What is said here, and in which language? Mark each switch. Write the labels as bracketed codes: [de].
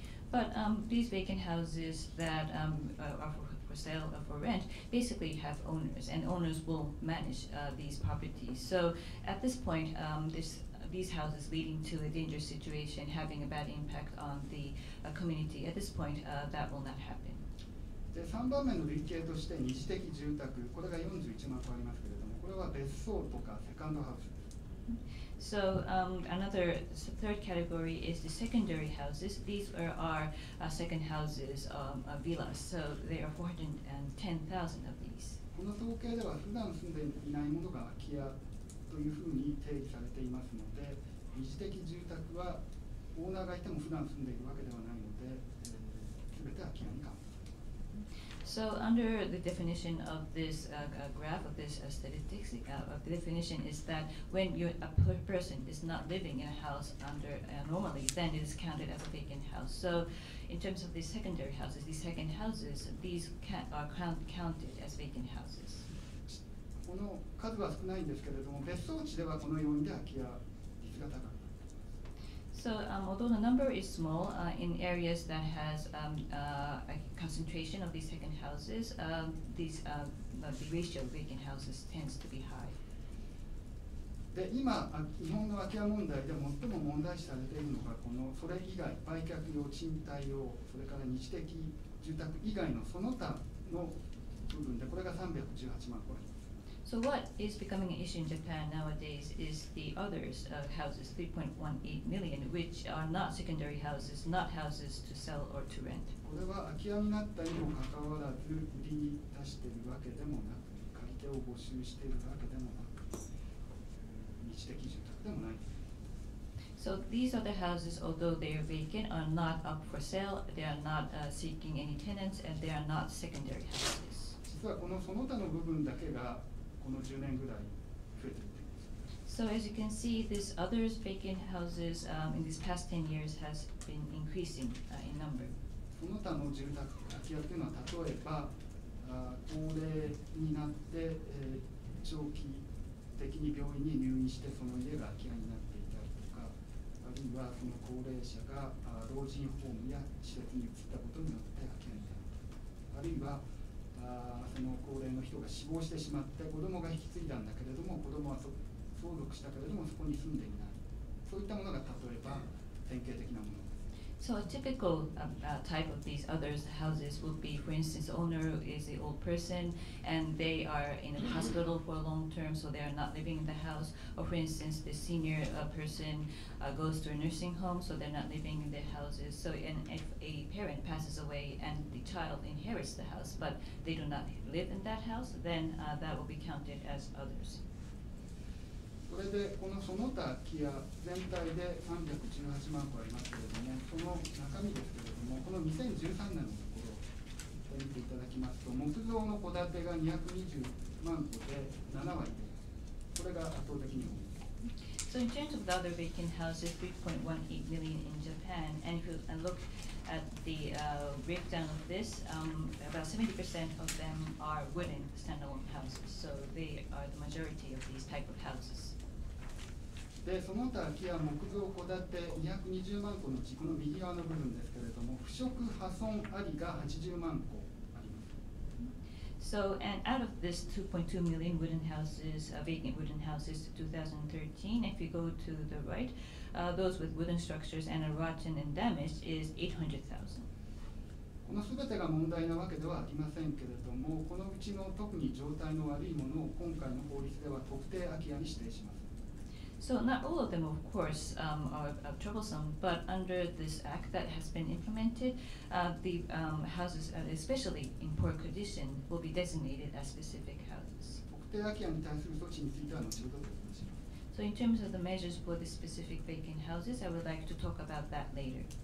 [en] But these vacant houses that are for sale or for rent basically have owners, and owners will manage these properties. So at this point, these houses leading to a dangerous situation, having a bad impact on the community. At this point, that will not happen. [ja] で3番目の類型として二次的住宅、これが41万戸ありますけれども、これは別荘とかセカンドハウスです。 [en] So another third category is the secondary houses. These are our second houses, villas. So there are 410,000 of these. [ja] この統計では普段住んでいないものが空き家というふうに定義されていますので、二次的住宅はオーナーがいても普段住んでいるわけではないので、全て空き家にカウント。 [en] So under the definition of this graph of this statistics, the definition is that when a person is not living in a house under normally, then it is counted as a vacant house. So in terms of these secondary houses, these second houses, these are counted as vacant houses. [ja] この数は少ないんですけれども、別荘地ではこの要因で空き家率が高く。 [en] So although the number is small, in areas that has a concentration of these second houses, the ratio of vacant houses tends to be high. [ja] で今、日本の空き家問題で最も問題視されているのがこのそれ以外、売却用、賃貸用、それから二次的住宅以外のその他の部分で、これが318万戸あります。 [en] So what is becoming an issue in Japan nowadays is the others houses, 3.18 million, which are not secondary houses, not houses to sell or to rent. [ja] これは空き家になったにもかかわらず、売りに出しているわけでもなく、借り手を募集しているわけでもなく、二次的住宅でもない。 [en] So these other houses, although they are vacant, are not up for sale, they are not seeking any tenants, and they are not secondary houses. [ja] 実はこのその他の部分だけがこの10年ぐらい増えていっています。 [en] So as you can see, this others vacant houses in these past 10 years has been increasing in number. [ja] その他の住宅、空き家というのは例えば高齢になって、長期的に病院に入院してその家が空き家になっていたりとか、あるいはその高齢者が老人ホームや施設に移ったことによって空き家になるとか、あるいはその高齢の人が死亡してしまって子供が引き継いだんだけれども子供は相続したけれどもそこに住んでいない、そういったものが例えば典型的なものです。 [en] So a typical type of these others houses would be, for instance, the owner is an old person and they are in a hospital for a long term, so they are not living in the house. Or for instance, the senior person goes to a nursing home, so they're not living in their houses. So and if a parent passes away and the child inherits the house, but they do not live in that house, then that will be counted as others. そ [ja] それでこのその他空き家全体で318万戸ありますけれども、その中身ですけれども、この2013年のところ見ていただきますと、木造の戸建てが220万戸で7割で、これが圧倒的に多い。 [en] So in terms of the other vacant houses, 3.18 million in Japan, and if you look at the breakdown of this, about 70% of them are wooden standalone houses. So they are the majority of these type of houses. [ja] でその他空き家木造戸建て220万戸のうちこの右側の部分ですけれども、腐食破損ありが80万戸あります。 [en] So, and out of this 2.2 million wooden houses, vacant wooden houses to 2013, if you go to the right, those with wooden structures and are rotten and damaged is 800,000. [ja] このすべてが問題なわけではありませんけれども、このうちの特に状態の悪いものを今回の法律では特定空き家に指定します。 [en] So not all of them, of course, are troublesome, but under this act that has been implemented, the houses, especially in poor condition, will be designated as specific houses. [ja] 特定空き家に対する措置については後ほど説明します。 [en] So in terms of the measures for the specific vacant houses, I would like to talk about that later.